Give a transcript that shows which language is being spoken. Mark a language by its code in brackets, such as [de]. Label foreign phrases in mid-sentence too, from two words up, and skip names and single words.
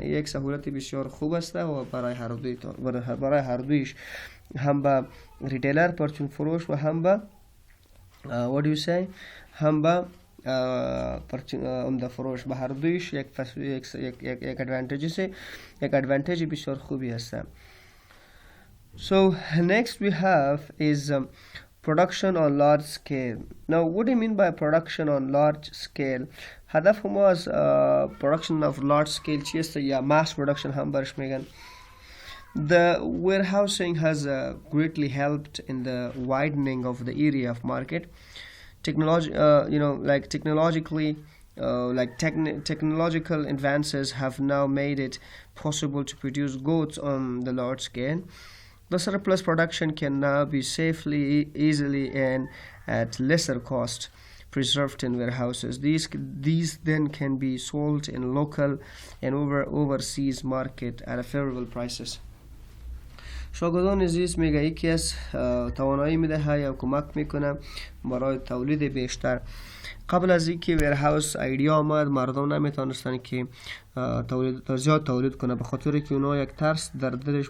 [fa] این یک سهولت بسیار خوب است و برای هر دویش، هم به ریتیلر پرچون فروش و هم به هم به عمده فروش، به هر دویش یک ادوانتیج بسیار خوبی است. [en] So next we have is production on large scale. Now what do you mean by production on large scale؟ [fa] هدف ما از [en] production of large scale [fa] چیست یا [en] mass production [fa] هم برش میگن. [en] The warehousing has greatly helped in the widening of the area of market. Technology, like technologically, technological advances have now made it possible to produce goods on the large scale. The surplus production can now be safely, easily, and at lesser cost preserved in warehouses. These then can be sold in local and overseas market at favorable prices. [fa] شاگردان عزیز میگه یکی از توانایی میده یا کمک میکنه برای تولید بیشتر. قبل از اینکه [en] warehouse idea [fa] آمد مردم نمیتونستن که زیاد تولید کنه، به خاطر که اونا یک ترس در دلش